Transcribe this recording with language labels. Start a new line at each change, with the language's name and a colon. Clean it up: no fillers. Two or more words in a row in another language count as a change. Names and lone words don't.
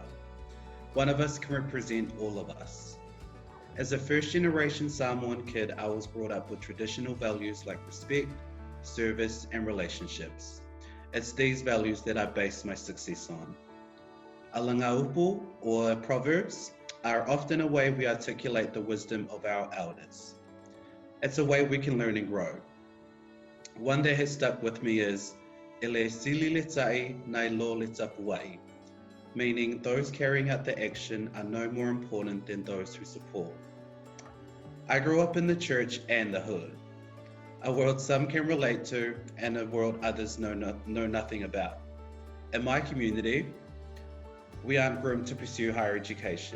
English: One of us can represent all of us. As a first-generation Samoan kid, I was brought up with traditional values like respect, service, and relationships. It's these values that I base my success on. Alangaupu, or proverbs, are often a way we articulate the wisdom of our elders. It's a way we can learn and grow. One that has stuck with me is
Samoan: ele sili le tai nai lo le tapuai,
English: meaning those carrying out the action are no more important than those who support. I grew up in the church and the hood. a world some can relate to, and a world others know nothing about. In my community, we aren't groomed to pursue higher education.